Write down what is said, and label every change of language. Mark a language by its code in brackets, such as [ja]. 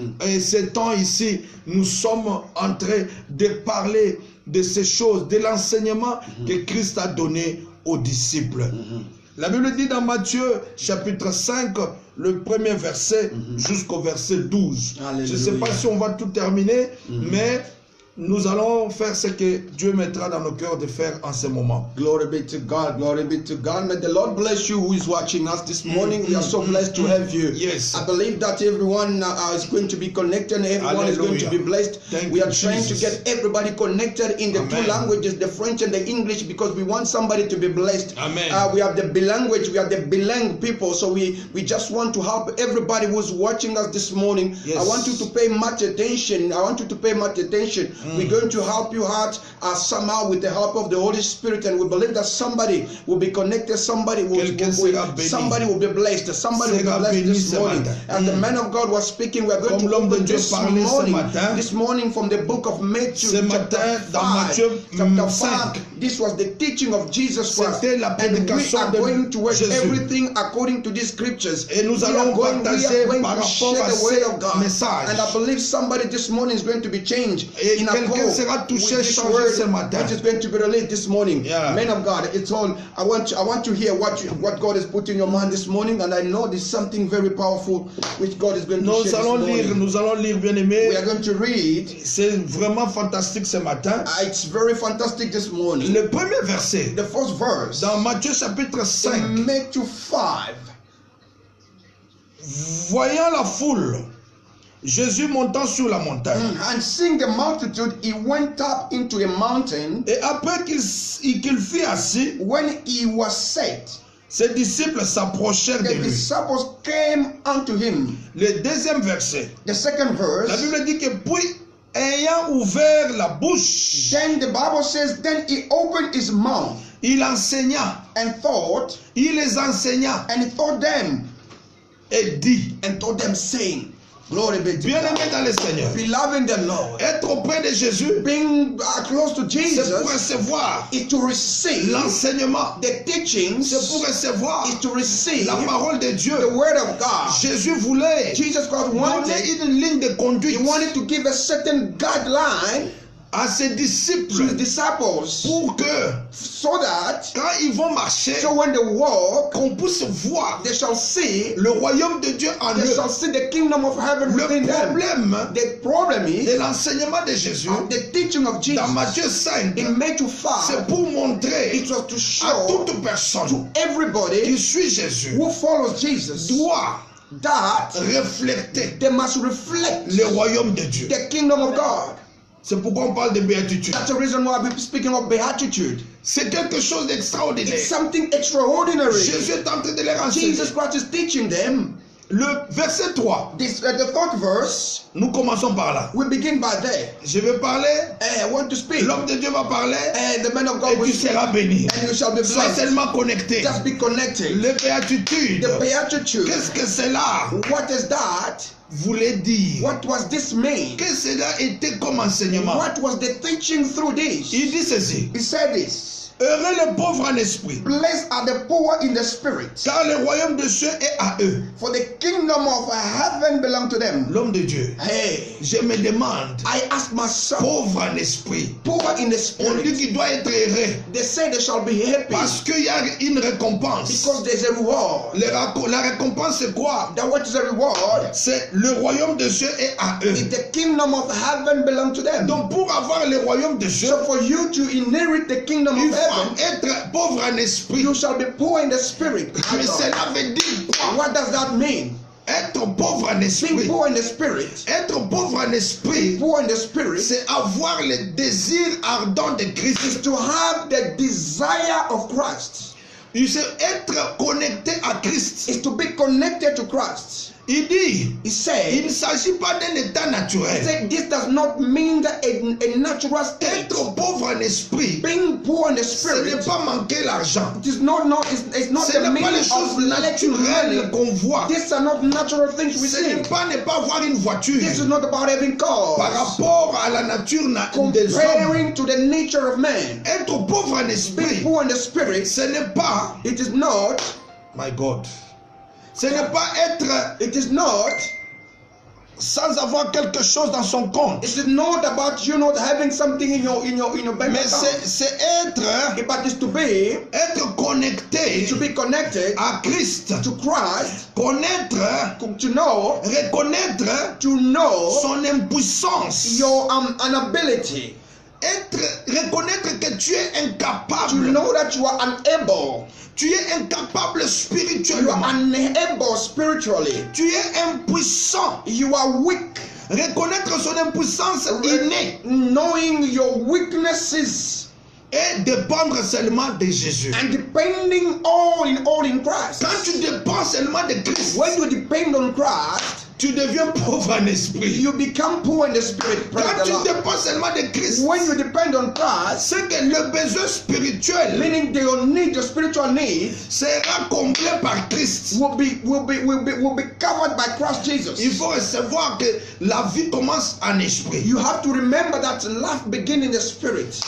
[fr] Et ce temps ici, nous sommes en train de parler de ces choses, de l'enseignement que Christ a donné aux disciples. La Bible dit dans Matthieu chapitre 5, le premier verset jusqu'au verset 12. Alléluia. Je ne sais pas si on va tout terminer, mais nous allons faire ce que Dieu mettra dans nos cœurs de faire en ce moment. [en] Glory be to God. Glory be to God. May the Lord bless you who is watching us this morning. We are so blessed to have you. Yes. I believe that everyone is going to be connected and everyone is going to be blessed. We are trying to get everybody connected in the two languages, the French and the English, because we want somebody to be blessed. Amen. We have the bilanguage, we have the bilang people, so we just want to help everybody who's watching us this morning. Yes. I want you to pay much attention. I want you to pay much attention. We're going to help you out somehow with the help of the Holy Spirit, and we believe that somebody will be connected, somebody will be blessed, somebody will be blessed this morning. And the man of God was speaking. We are going to open this morning from the book of Matthew chapter 5. This was the teaching of Jesus Christ, and we are going to work everything according to these scriptures. [fr] Et nous allons partager par rapport à ce message. [en] And I believe somebody this morning is going to be changed. [fr] Et quelqu'un sera touché, changé ce matin. [en] Which is going to be released this morning. Yeah. Men of God, it's all. I want to hear what God has put in your mind this morning, and I know there's something very powerful which God is going to share this morning. [fr] Nous allons lire, bien aimé. [en] We are going to read. [fr] C'est vraiment fantastique ce matin. [en] It's very fantastic this morning. [fr] Le premier verset. [en] The first verse. [fr] Dans Matthieu chapitre 5. [en] In Matthew 5. [fr] Voyant la foule, Jésus montant sur la montagne. [en] And seeing the multitude, he went up into a mountain. [fr] Et après qu'il fut assis, [en] when he was set, [fr] ses disciples s'approchèrent de [en] the [fr] lui. [en] disciples came unto him. [fr] Le deuxième verset. [en] The second verse. [fr] La Bible dit que puis ayant ouvert la bouche, [en] then the Bible says, then he opened his mouth. [fr] Il enseigna. [en] And taught. [fr] Il les enseigna. [en] And he taught them. [fr] Et dit. [en] And taught them, saying, glory be to [fr] bien [en] God. [fr] Aimé dans le Seigneur. [en] Beloved the Lord. [fr] Être auprès de Jésus. [en] Being close to Jesus. [fr] C'est pour recevoir. [en] Is to receive. [fr] L'enseignement. [en] The teachings. [fr] C'est pour recevoir. [en] Is to receive. [fr] La parole de Dieu. [en] The word of God. [fr] Jésus voulait. [en] Jesus Christ wanted. [fr] Donner une ligne de conduite. [en] He wanted to give a certain guideline. [fr] À ses disciples, [en] to his disciples, [fr] pour que, [en] so that, [fr] quand ils vont marcher, [en] so when they walk, [fr] qu'on puisse voir, [en] they shall see [fr] le royaume de Dieu en eux. [en] They shall see the kingdom of heaven within them. The problem is, [fr] de l'enseignement de Jésus, [en] the teaching of Jesus, [fr] dans Matthieu 5, [en] in Matthew 5, [fr] c'est pour montrer, [en] it was to show [fr] à toute personne, [en] to everybody, [fr] qui suit Jésus, [en] who follows Jesus, [fr] doit [en] that [fr] refléter, [en] they must reflect, [fr] le royaume de Dieu. [en] The kingdom of God. [fr] C'est pourquoi on parle de béatitude. [en] That's the reason why we're speaking of beatitude. [fr] C'est quelque chose d'extraordinaire. [en] It's something extraordinary. [fr] Jésus est en train de les renseigner. [en] Jesus Christ is teaching them. [fr] Le verset 3. [en] The third verse. [fr] Nous commençons par là. [en] We begin by there. [fr] Je vais parler. [en] I want to speak. [fr] L'homme de Dieu va parler. [en] The man of God will [fr] et tu seras béni. [en] And you shall be blessed. [fr] Sois seulement connecté. [en] Just be connected. [fr] Le béatitude. [en] The beatitude. [fr] Qu'est-ce que c'est là? [en] What is that? [fr] Voulait dire. [en] What was this mean? [fr] Que cela était comme enseignement. [en] What was the teaching through this? [fr] Il dit ceci. [en] He said this. [fr] Heureux les pauvres en esprit. [en] Blessed are the poor in the spirit. [fr] Car le royaume de Dieu est à eux. [en] For the kingdom of heaven belong to them. [fr] L'homme de Dieu. Hey. Je me demande. [en] I ask myself. [fr] Pauvre en esprit. [en] Poor in the spirit. [fr] On dit qu'il doit être heureux. [en] They say they shall be happy. [fr] Parce qu'il y a une récompense. [en] Because there's a reward. [fr] La récompense c'est quoi? [en] That what is the reward? [fr] C'est le royaume de Dieu est à eux. [en] The kingdom of heaven belong to them. [fr] Donc pour avoir le royaume de Dieu. [en] So for you to inherit the kingdom of heaven. [fr] Être pauvre en esprit. [en] You shall be poor in the spirit. [fr] Mais cela veut dire quoi? [en] What does that mean? [fr] Être pauvre en esprit. [en] Being poor in the spirit. [fr] Être pauvre en esprit. [en] Poor in the spirit. [fr] C'est avoir le désir ardent de Christ. [en] Is to have the desire of Christ. [fr] C'est être connecté à Christ. [en] Is to be connected to Christ. [fr] Il dit, [en] he said, [fr] il ne s'agit pas d'un état naturel. [en] He said, this does not mean that a natural state. [fr] Être pauvre en esprit, [en] being poor in the spirit, [fr] ce n'est pas manquer l'argent. [en] It is not it's not [fr] ce [en] the [fr] n'est pas les choses naturelles qu'on voit. [en] These are not natural things we see. [fr] Ce n'est pas ne pas avoir une voiture. [en] This is not about having cars. [fr] Par rapport à la nature des hommes. [en] Comparing to the nature of man. [fr] Être pauvre en esprit, [en] being poor in the spirit, [fr] ce n'est pas. [en] It is not. My God. [fr] Ce n'est pas être. [en] It is not. [fr] sans avoir quelque chose dans son compte. [en] It's not about you not having something in your bank [fr] Mais [en] account. [fr] c'est être [en] But it's to be [fr] connecté [en] connected [fr] à Christ, [en] to Christ, [fr] connaître, [en] to know, [fr] reconnaître [en] to know [fr] son impuissance, [en] your inability, [fr] reconnaître que tu es [en] to [fr] incapable, [en] know that you are unable. [fr] tu es incapable [en] You [fr] spirituellement, [en] are unable spiritually. [fr] tu es impuissant. [en] You are weak. [fr] Reconnaître son impuissance innée [en] Knowing your weaknesses [fr] et dépendre seulement de Jésus. [en] and depending all in Christ. [fr] Quand tu dépends seulement de Christ, [en] When you depend on Christ, [fr] tu deviens pauvre en esprit. [en] you become poor in the spirit. Praise [fr] Quand [en] the [fr] tu [en] Lord. [fr] dépends seulement de Christ, [en] When you depend on Christ, [fr] c'est que le besoin spirituel [en] meaning your need, your spiritual need, [fr] sera comblé par Christ. [en] will be covered by Christ Jesus. [fr] Il faut recevoir que la vie commence en esprit. [en] You have to remember that life begins in the spirit.